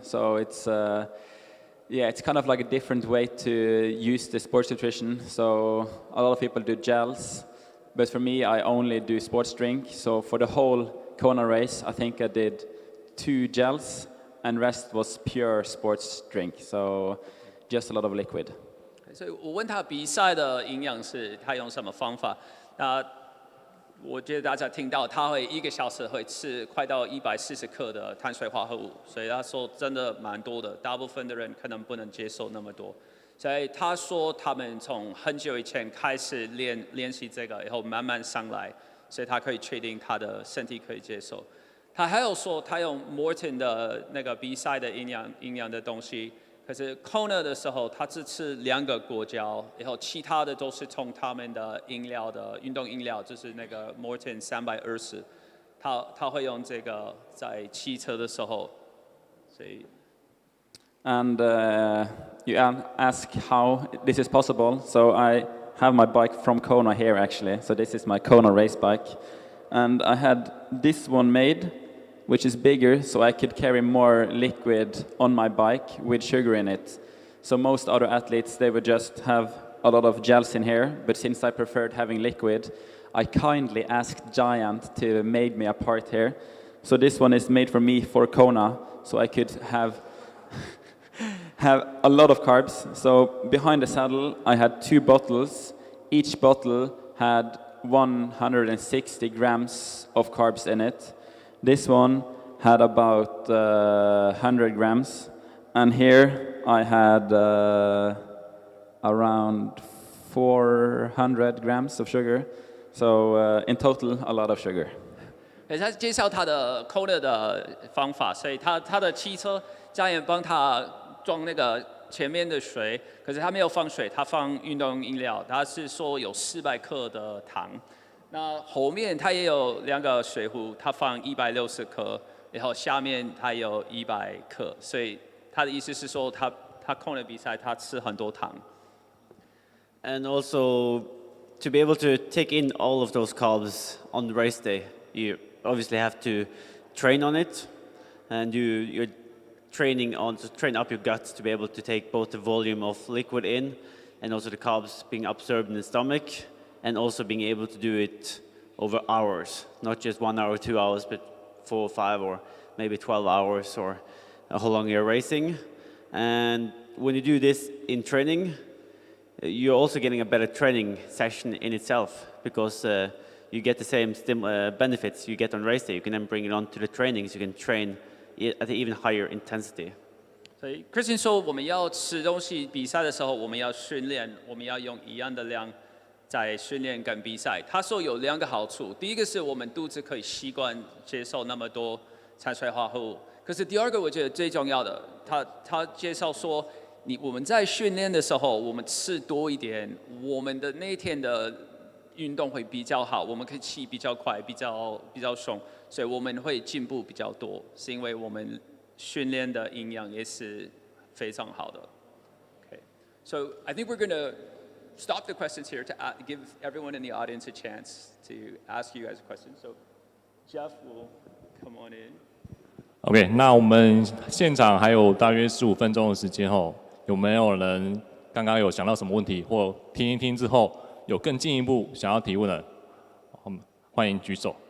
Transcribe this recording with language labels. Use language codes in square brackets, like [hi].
[en] So it's yeah, it's kind of like a different way to use the sports nutrition. So a lot of people do gels, but for me, I only do sports drink. So for the whole Kona race, I think I did 2 gels, and rest was pure sports drink. So just a lot of liquid. [zh] 所以我问他比赛的营养是他用什么方法？那我觉得大家听到他会1个小时会吃快到140克的碳水化合物，所以他说真的蛮多的，大部分的人可能不能接受那么多。所以他说他们从很久以前开始练习这个，以后慢慢上来，所以他可以确定他的身体可以接受。他还有说他用 Morton 的那个比赛的营养的东西。可是 Kona 的时候，他只吃2个果胶，然后其他的都是从他们的运动饮料，就是那个 Morton 320，他会用这个在骑车的时候，所以。 [en] And you ask how this is possible. So I have my bike from Kona here actually. So this is my Kona race bike, and I had this one made, which is bigger, so I could carry more liquid on my bike with sugar in it. So most other athletes, they would just have a lot of gels in here, but since I preferred having liquid, I kindly asked Giant to make me a part here. So this one is made for me for Kona, so I could have a lot of carbs. So behind the saddle, I had 2 bottles. Each bottle had 160 grams of carbs in it. This one had about 100 grams, and here I had around 400 grams of sugar. So in total, a lot of sugar. [zh] 他介绍他的 Kona 的方法，所以他的汽车家人帮他装那个前面的水，可是他没有放水，他放运动饮料，他是说有400克的糖。那后面他也有2个水壶，他放160克，然后下面他有100克，所以他的意思是说他空的比赛他吃很多糖。 [en] And also, to be able to take in all of those carbs on the race day, you obviously have to train on it, and you're training on to train up your guts to be able to take both the volume of liquid in, and also the carbs being absorbed in the stomach, and also being able to do it over hours, not just 1 hour, 2 hours, but 4 or 5 or maybe 12 hours, or how long you're racing. And when you do this in training, you're also getting a better training session in itself, because you get the same benefits you get on race day. You can then bring it on to the trainings. You can train at an even higher intensity. [zh] 所以 Christian 说，我们要吃东西，比赛的时候我们要训练，我们要用一样的量在训练跟比赛。他说有2个好处，第一个是我们肚子可以习惯接受那么多碳水化合物，可是第2个我觉得最重要的，他介绍说，我们在训练的时候，我们吃多一点，我们的那天的运动会比较好，我们可以骑比较快，比较凶，所以我们会进步比较多，是因为我们训练的营养也是非常好的。 [en] Okay, so I think we're going to stop the questions here to give everyone in the audience a chance to ask you guys a question. So Jeff will come on in. [zh] OK， 那我们现场还有大约15分钟的时间后，有没有人刚刚有想到什么问题，或听一听之后有更进一步想要提问的，欢迎举手。